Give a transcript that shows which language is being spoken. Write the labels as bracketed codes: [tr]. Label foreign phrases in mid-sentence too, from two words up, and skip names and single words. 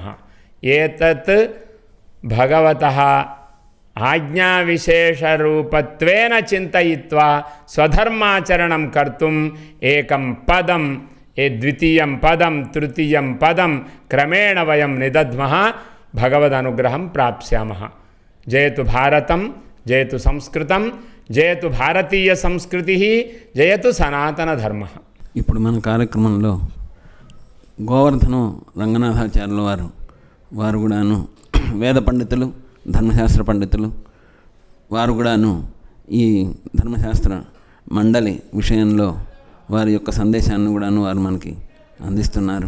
[sa] एतत् भगवतः आज्ञाविशेषरूपत्वेन चिन्तयित्वा स्वधर्माचरणं कर्तुम् एकं पदं, द्वितीयं पदं, तृतीयं पदं क्रमेण वयं निदध्मः, भगवदनुग्रहं प्राप्स्यामः। जयतु भारतं, जयतु संस्कृतं, जयतु भारतीय संस्कृतिः, जयतु सनातनधर्मः। [te] ఇప్పుడు మన కార్యక్రమంలో గోవర్ధనం రంగనాథాచార్యుల వారు కూడాను వేద పండితులు, ధర్మశాస్త్ర పండితులు, వారు కూడాను ఈ ధర్మశాస్త్ర మండలి విషయంలో వారి యొక్క సందేశాన్ని కూడాను వారు మనకి అందిస్తున్నారు.